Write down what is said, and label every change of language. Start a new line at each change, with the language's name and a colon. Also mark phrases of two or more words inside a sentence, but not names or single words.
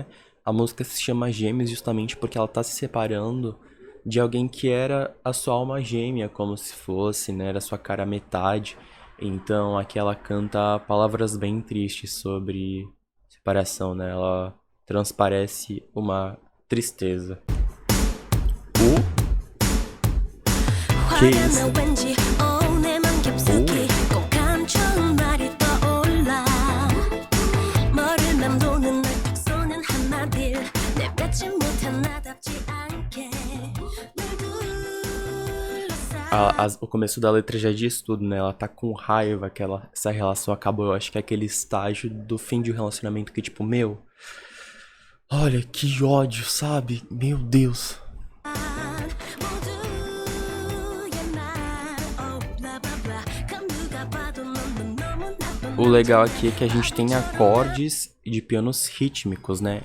Portuguese: A música se chama Gêmeos justamente porque ela tá se separando de alguém que era a sua alma gêmea, como se fosse, né? Era a sua cara metade. Então aqui ela canta palavras bem tristes sobre separação, né? Ela transparece uma tristeza. Que isso?
Korean: 화가 나 왠지 오늘만 깊숙이 꼭 감춘 말이 떠올라 머리를 맴도는 널 딱 쏘는 한마디 내뱉지 못한 나답지 않게 널 둘러싸
Portuguese: O começo da letra já diz tudo, né? Ela tá com raiva que essa relação acabou. Eu acho que é aquele estágio do fim de um relacionamento que, tipo, meu, olha que ódio, sabe? Meu Deus. O legal aqui é que a gente tem acordes de pianos rítmicos, né?